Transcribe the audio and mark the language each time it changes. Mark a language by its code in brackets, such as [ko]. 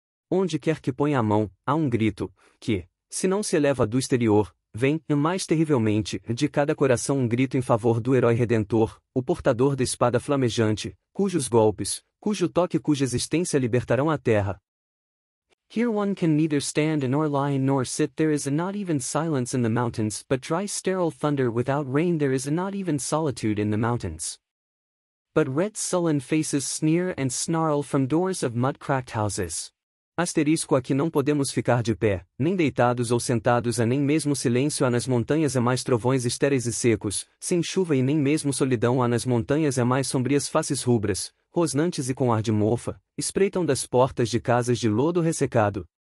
[pt] Onde quer que ponha a mão, há um grito, que, se não se eleva do exterior, vem, mais terrivelmente, de cada coração um grito em favor do herói redentor, o portador da espada flamejante, cujos golpes, cujo toque e cuja existência libertarão a terra. [en] Here one can neither stand nor lie nor sit, there is not even silence in the mountains, but dry sterile thunder without rain, there is not even solitude in the mountains. But red sullen faces sneer and snarl from doors of mud-cracked houses. [pt] Asterisco aqui não podemos ficar de pé, nem deitados ou sentados, a nem mesmo silêncio há nas montanhas, há mais trovões estéreis e secos, sem chuva e nem mesmo solidão há nas montanhas, há mais sombrias faces rubras, rosnantes e com ar de mofa, espreitam das portas de casas de lodo ressecado.